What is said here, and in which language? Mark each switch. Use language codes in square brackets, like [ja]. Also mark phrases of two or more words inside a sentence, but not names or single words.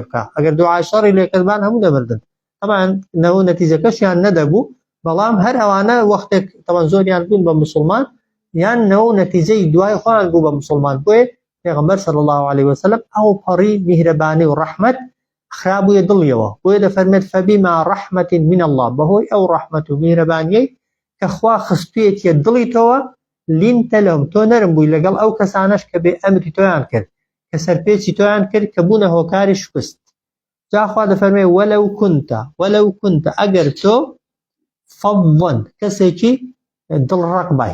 [ckb] بکە ئەگەر دوعای شەڕی لێکردبان هەموو دەمردن طبعا نەوە نەتیجەکەشیان نەدەبوو بەڵام هەر ئەوانە وەختێک طبعا زۆریان بوون بە مسلمان یان نەوە نەتیجەی دوای خۆیان بوو بە مسلمان بۆیە پێغەمبەر [ar] صلی الله عليه وسلم [ckb] ئەو پەڕی میهرەبانی و ڕەحمەت خرابوویە دڵیەوە بۆیە دەفەرمێت [ar] فبما رحمة من الله [ckb] بەهۆی ئەو ڕەحمەت و میهرەبانیەی کە خوا خستوویەتیە دڵی تۆوە [ar] لینتە لەهم [ckb] تۆ نەرم بووی لەگەڵ ئەو کەسانەش کە بێ ئەمری تۆیان کرد کە سەرپێچی تۆیان کرد کە بوونە هۆکاری شکست جاخوا دەفەرمێ [ar] وەلەو کونتە [ckb] ئەگەر تۆ فەضڵن کەسێکی دڵڕەق